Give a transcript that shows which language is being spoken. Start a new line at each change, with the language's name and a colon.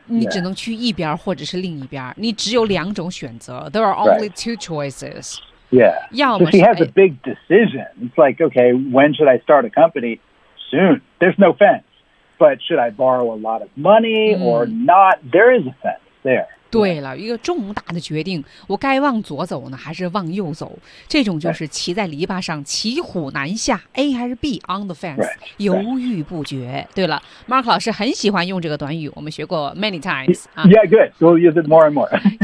Chinese: 你只能去一边或者是另一边，你只有两种选择。
English: There are only two choices. Yeah, so she has a big decision. It's like, okay, when should I start a company? Soon. There's no fence. But should I borrow a lot of money or not? There is a fence there.
Chinese: 对了，一个重大的决定，我该往左走呢，还是往右走？这种就是骑在篱笆上，骑虎难下。
English: A 还是 B? On the fence, right,
Chinese: 犹豫不决。对了 ，Mark 老师很喜欢用这个短语，我们学过
English: many times. Yeah, good. We'll use it more and more.